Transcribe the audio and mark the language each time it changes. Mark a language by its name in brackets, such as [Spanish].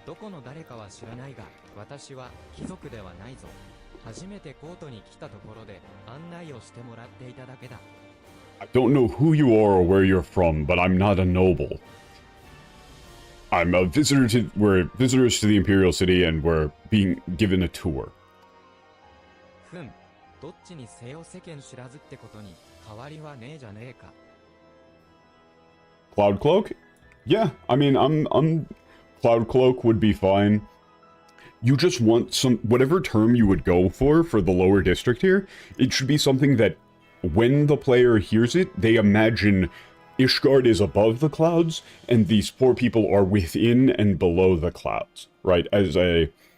[Japanese] どこの誰かは知らないが、私は貴族ではないぞ。初めてコートに来たところで案内をしてもらっていただけだ。 [English] I don't know who you are or where you're from, but I'm not a noble. I'm a visitor to... We're visitors to the Imperial City, and we're being given a tour. [Japanese] ふん、どっちにせよ世間知らずってことに変わりはねえじゃねえか。 [English] Cloud Cloak? Yeah, I mean, I'm... Cloud Cloak would be fine. You just want some... Whatever term you would go for the lower district here, it should be something that when the player hears it, they imagine Ishgard is above the clouds, and these poor people are within and below the clouds, right? As a...